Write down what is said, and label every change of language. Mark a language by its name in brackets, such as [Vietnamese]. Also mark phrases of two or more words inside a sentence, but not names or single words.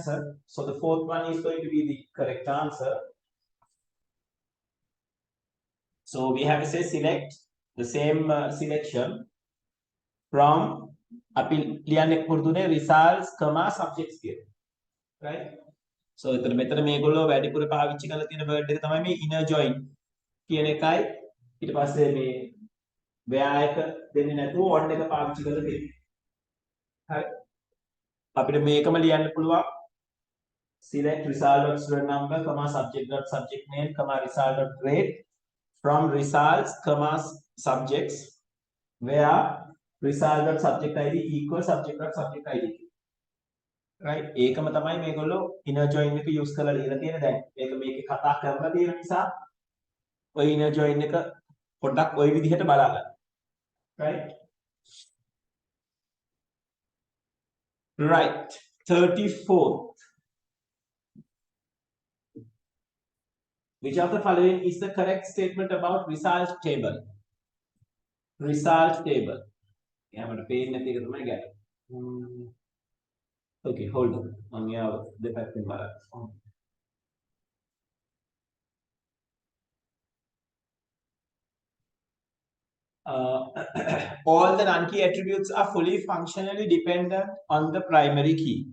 [English] So the fourth one is going to be the correct answer. So we have to say select the same selection from [Sinhala] අපි ලියන්නේ පුරුදුනේ [English] results, subjects කියලා. Right? So [Sinhala] මෙතන මේගොල්ලෝ වැඩිපුර පාවිච්චි කරලා තියෙන word එක තමයි මේ [English] inner join [Sinhala] කියන එකයි ඊට පස්සේ මේ where එක දෙන්නේ නැතුව on එක පාවිච්චි කරලා තියෙනවා. හරි. අපිට මේකම ලියන්න පුළුවන්. [English] Select result.student number, subject.subject name, result.grade from results, subjects, where result.subject id equals subject.subject id. right? [Sinhala] ඒකම තමයි මේගොල්ලෝ [English] inner join [Sinhala] එක use කරලා ලියලා තියෙන දැන්. මේක මේකේ කතා කරලා තියෙන නිසා ඔය [English] inner join [Sinhala] එක පොඩ්ඩක් ওই විදිහට බලන්න. [English] right? Right. 34. Which of the following is the correct statement about result table? Result table. Yeah, but page [Sinhala] නැති එක තමයි ගැට. [English] Okay, hold on. [Sinhala] මම යාව දෙපැත්තෙන් බලන්න. [English] All the non-key attributes are fully functionally dependent on the primary key.